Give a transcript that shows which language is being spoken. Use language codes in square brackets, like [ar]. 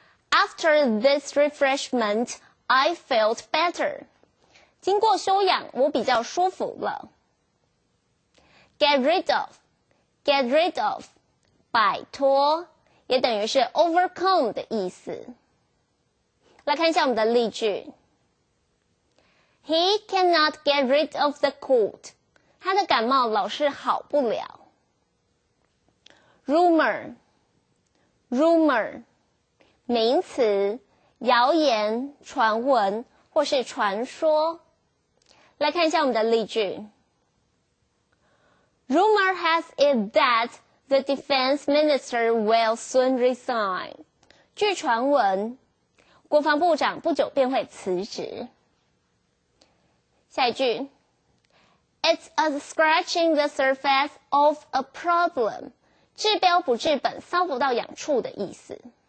[en] After this refreshment, I felt better. [zh] 经过休养，我比较舒服了。 [en] Get rid of [zh] 摆脱，也等于是 overcome 的意思。来看一下我们的例句。 [en] He cannot get rid of the cold. [zh] 他的感冒老是好不了。 Rumor 名词，谣言、传闻或是传说。来看一下我们的例句。 [en] Rumor has it that The defense minister will soon resign. [zh] 据传闻，国防部长不久便会辞职。下一句 [en] ，It's a scratching the surface of a problem. [zh] 治标不治本，搔不到痒处的意思。